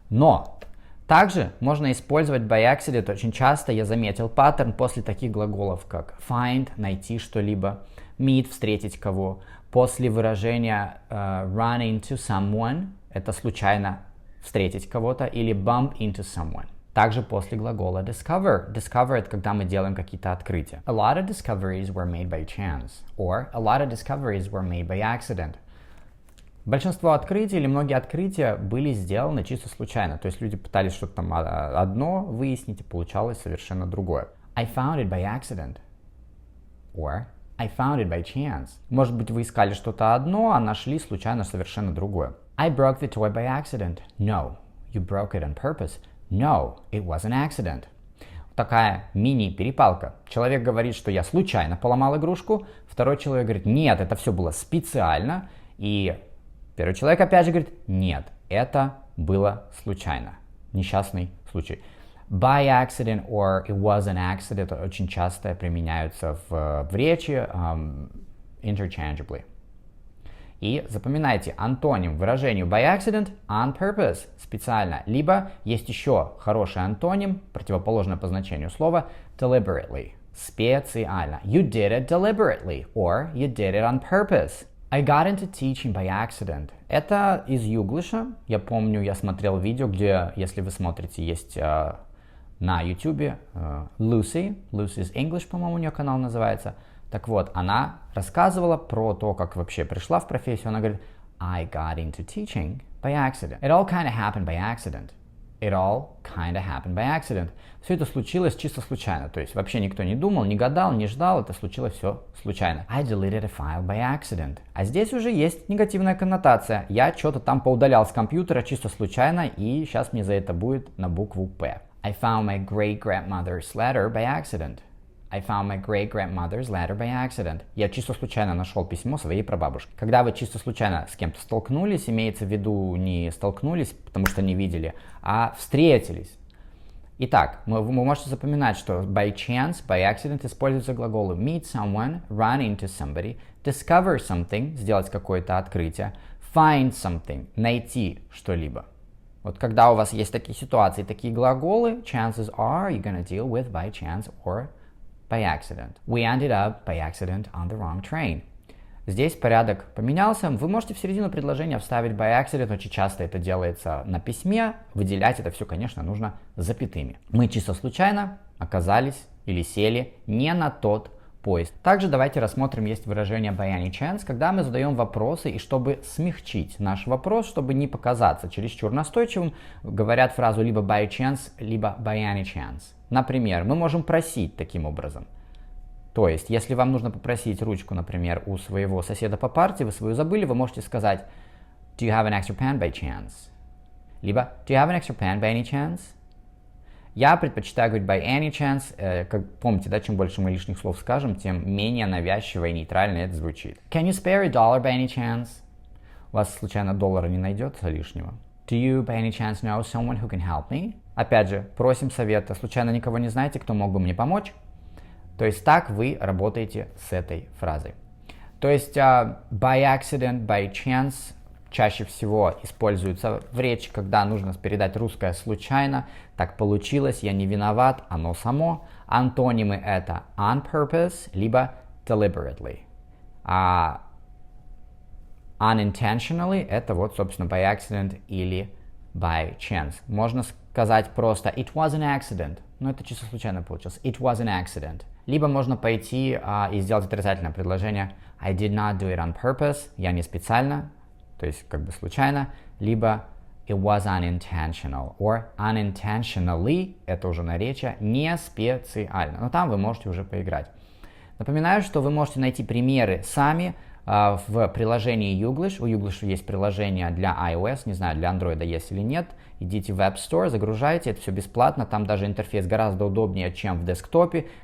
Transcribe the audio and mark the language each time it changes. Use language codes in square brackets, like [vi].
[ru] Но также можно использовать [en] by accident [ru] очень часто, я заметил паттерн после таких глаголов, как find, найти что-либо, meet, встретить кого, после выражения [en] run into someone, [ru] это случайно встретить кого-то, или [en] bump into someone. [ru] Также после глагола discover. Discover — это когда мы делаем какие-то открытия. [en] A lot of discoveries were made by chance. Or a lot of discoveries were made by accident. [ru] Большинство открытий или многие открытия были сделаны чисто случайно. То есть люди пытались что-то там одно выяснить, и получалось совершенно другое. [en] I found it by accident. Or I found it by chance. [ru] Может быть, вы искали что-то одно, а нашли случайно совершенно другое. [en] I broke the toy by accident. No, you broke it on purpose. No, it was an accident. [ru] Такая мини-перепалка. Человек говорит, что я случайно поломал игрушку, второй человек говорит, нет, это все было специально, и первый человек опять же говорит, нет, это было случайно. Несчастный случай. [en] By accident or it was an accident [ru] очень часто применяются в речи [en] interchangeably. [ru] И запоминайте антоним выражению [en] by accident — on purpose, [ru] специально. Либо есть еще хороший антоним, противоположное по значению слова, deliberately, специально. [en] You did it deliberately, or you did it on purpose. I got into teaching by accident. [ru] Это из Юглиша. Я помню, я смотрел видео, где, если вы смотрите, есть на YouTube Lucy's English, по-моему, у нее канал называется. Так вот, она рассказывала про то, как вообще пришла в профессию. Она говорит, [en] I got into teaching by accident. It all kind of happened by accident. It all kind of happened by accident. [ru] Все это случилось чисто случайно. То есть вообще никто не думал, не гадал, не ждал. Это случилось все случайно. [en] I deleted a file by accident. [ru] А здесь уже есть негативная коннотация. Я что-то там поудалял с компьютера чисто случайно, и сейчас мне за это будет на букву П. [en] I found my great-grandmother's letter by accident. I found my great-grandmother's letter by accident. [ru] Я чисто случайно нашел письмо своей прабабушки. Когда вы чисто случайно с кем-то столкнулись, имеется в виду не столкнулись, потому что не видели, а встретились. Итак, вы можете запоминать, что [en] by chance, by accident [ru] используются глаголы [en] meet someone, run into somebody, discover something, [ru] сделать какое-то открытие, [en] find something, [ru] найти что-либо. Вот когда у вас есть такие ситуации, такие глаголы, [en] chances are you're gonna deal with by chance or by accident. We ended up by accident on the wrong train. [ru] Здесь порядок поменялся. Вы можете в середину предложения вставить by accident, очень часто это делается на письме. Выделять это все, конечно, нужно запятыми. Мы чисто случайно оказались или сели не на тот поезд. Также давайте рассмотрим, есть выражение [en] by any chance, [ru] когда мы задаем вопросы, и чтобы смягчить наш вопрос, чтобы не показаться чересчур настойчивым, говорят фразу либо by chance, либо by any chance. Например, мы можем просить таким образом. То есть, если вам нужно попросить ручку, например, у своего соседа по парте, вы свою забыли, вы можете сказать [en] Do you have an extra pen by chance? [ru] Либо [en] Do you have an extra pen by any chance? [ru] Я предпочитаю говорить [en] by any chance. [ru] Как помните, да, чем больше мы лишних слов скажем, тем менее навязчиво и нейтрально это звучит. [en] Can you spare a dollar by any chance? [ru] У вас случайно доллара не найдется лишнего? [en] Do you by any chance know someone who can help me? [ru] Опять же, просим совета. Случайно никого не знаете, кто мог бы мне помочь? То есть так вы работаете с этой фразой. То есть [en] by accident, by chance [ru] чаще всего используется в речи, когда нужно передать русское случайно. Так получилось, я не виноват, оно само. Антонимы это [en] on purpose, [ru] либо deliberately. А unintentionally это вот, собственно, [en] by accident [ru] или [en] by chance. [ru] Можно сказать просто [en] it was an accident. [ru] Но это чисто случайно получилось. [en] It was an accident. [ru] Либо можно пойти и сделать отрицательное предложение [en] I did not do it on purpose. [ru] Я не специально, то есть как бы случайно. Либо [en] it was unintentional. Or unintentionally, [ru] это уже наречие, не специально. Но там вы можете уже поиграть. Напоминаю, что вы можете найти примеры сами в приложении Youglish. У Youglish есть приложение для iOS, не знаю, для Android есть или нет. Идите в App Store, загружайте, это все бесплатно. Там даже интерфейс гораздо удобнее, чем в десктопе.